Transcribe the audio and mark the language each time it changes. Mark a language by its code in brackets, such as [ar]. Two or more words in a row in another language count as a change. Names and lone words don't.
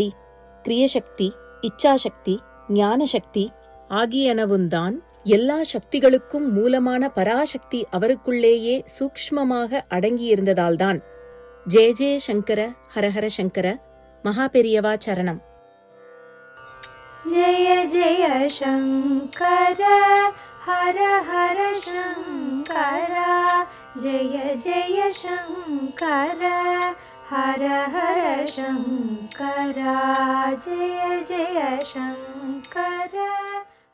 [ta] கிரியசக்தி, இச்சாசக்தி, ஞானசக்தி ஆகியனவும்தான் எல்லா சக்திகளுக்கும் மூலமான பராசக்தி அவருக்குள்ளேயே சூக்ஷ்மமாக அடங்கியிருந்ததால்தான். [sa] जय जय शङ्कर, हरहर शङ्कर. [ta] மகாபெரியவா சரணம். [sa] जय जय शङ्कर हर हर शङ्कर जय जय शङ्कर हर हर शङ्कर जय जय शङ्कर।